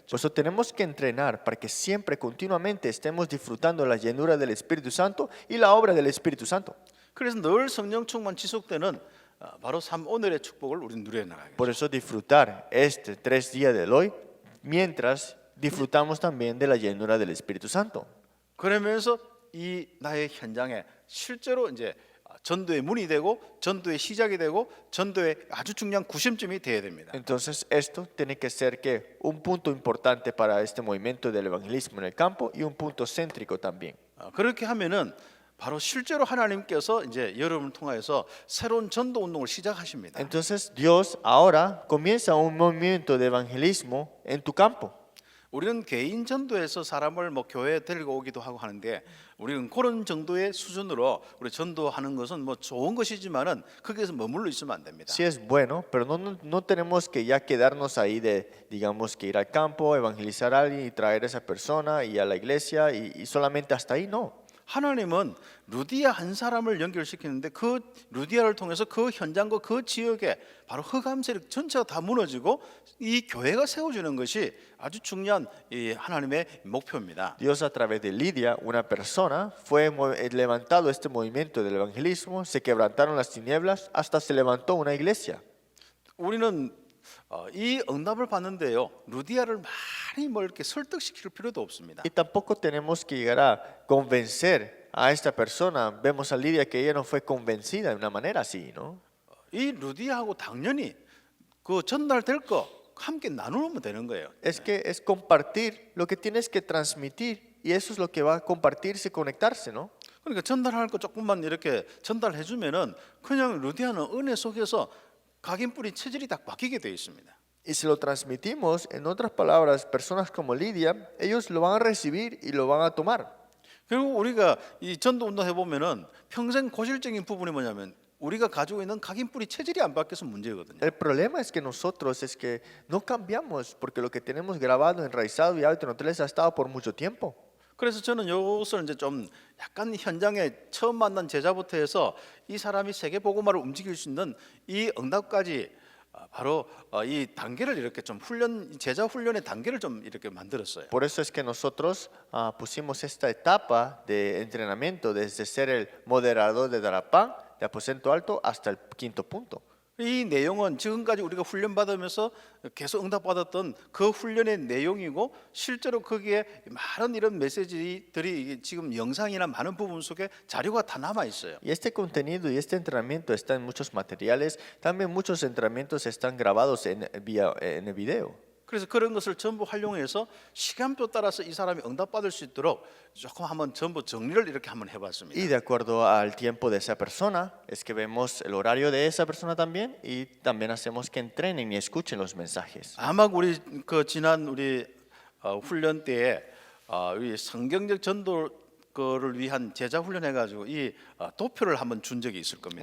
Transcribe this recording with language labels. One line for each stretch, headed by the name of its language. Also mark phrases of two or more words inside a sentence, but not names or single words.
Spanish: Por eso tenemos que entrenar para que siempre, continuamente estemos disfrutando la llenura del Espíritu Santo y la obra del Espíritu Santo.
Korean: 그래서 늘 성령 충만 지속되는 바로 3오늘의 축복을 우리는 누려 나가겠죠.
Spanish: Por eso disfrutar 3 días de hoy, mientras disfrutamos también de la llenura del Espíritu Santo.
Korean: 그러면서 이 나의 현장에 실제로 이제 전도의 문이 되고 전도의 시작이 되고 전도의 아주 중요한 구심점이 되어야 됩니다.
Spanish: Entonces esto tiene que ser que un punto importante para este movimiento del evangelismo en el campo y un punto céntrico también.
Korean: 그렇게 하면은 바로 실제로 하나님께서 이제 여러분을 통하여서 새로운 전도 운동을 시작하십니다.
Spanish: Entonces Dios ahora comienza un movimiento de evangelismo en tu campo.
Korean: 우리는 개인 전도에서 사람을 뭐 교회에 데리고 오기도 하고 하는데 우리는 그런 정도의 수준으로 우리 전도하는 것은 뭐 좋은 것이지만은 거기에서 머물러 있으면 안 됩니다.
Spanish: Sí es bueno, pero no tenemos que ya quedarnos ahí de, digamos, que ir al campo, evangelizar a alguien y traer a esa persona y a la iglesia y solamente hasta ahí, no.
Korean: 하나님은 루디아 한 사람을 연결시키는데 그 루디아를 통해서 그 현장과 그 지역에 바로 흑암 세력 전체가 다 무너지고 이 교회가 세워지는 것이 아주 중요한 이 하나님의 목표입니다.
Spanish: Dios a través de Lidia, una persona, fue levantado este movimiento del evangelismo, se quebrantaron las tinieblas, hasta se levantó una iglesia.
Korean: 우리는 이 응답을 받는데요, 루디아를 많이 뭐 이렇게 설득시킬 필요도 없습니다.
Spanish: Y tampoco tenemos que llegar a convencer a esta persona. Vemos a Lidia que ella no fue convencida de una manera así, ¿no?
Korean: 이 루디아하고 당연히 그 전달될 거 함께 나누면 되는 거예요.
Spanish: Es que es compartir lo que tienes que transmitir y eso es lo que va a compartirse, conectarse, ¿no?
Korean: 그러니까 전달할 거 조금만 이렇게 전달해 주면은 그냥 루디아는 은혜 속에서 각인 뿌리 체질이 딱 바뀌게 되어 있습니다.
Spanish: Y si lo transmitimos, en otras palabras, personas como Lidia, ellos lo van a recibir y lo van a tomar.
Korean: 그리고 우리가 이 전도 운동해 보면은 평생 고질적인 부분이 뭐냐면 우리가 가지고 있는 각인 뿌리 체질이 안 바뀌어서 문제거든요.
Spanish: El problema es que nosotros es que no cambiamos porque lo que tenemos grabado, enraizado y hábito naturales ha estado por mucho tiempo.
Korean: 그래서 저는 이것을 이제 좀 약간 현장에 처음 만난 제자부터 해서 이 사람이 세계 복음화를 움직일 수 있는 이 응답까지 바로 이 단계를 이렇게 좀 제자 훈련의 단계를 좀 이렇게 만들었어요.
Spanish: Por eso es que nosotros pusimos esta etapa de entrenamiento desde ser el moderador de Darapán, de aposento alto, hasta el 5º punto.
Korean: 이 내용은 지금까지 우리가 훈련 받으면서 계속 응답 받았던 그 훈련의 내용이고 실제로 거기에 많은 이런 메시지들이 지금 영상이나 많은 부분 속에 자료가 다 남아 있어요.
Spanish: Y este contenido y este entrenamiento está en muchos materiales. También muchos entrenamientos están grabados en el video.
Korean: 그래서 그런 것을 전부 활용해서 시간표 따라서 이 사람이 응답 받을 수 있도록 조금 한번 전부 정리를 이렇게 한번 해봤습니다.
Spanish: Y de acuerdo al tiempo de esa persona, es que vemos el horario de esa persona también y también hacemos que entrenen y escuchen los mensajes.
Korean: 아마 우리 그 지난 우리 훈련 때에 우리 성경적 전도 거를 위한 제자 훈련해 가지고 이 도표를 한번 준 적이 있을 겁니다.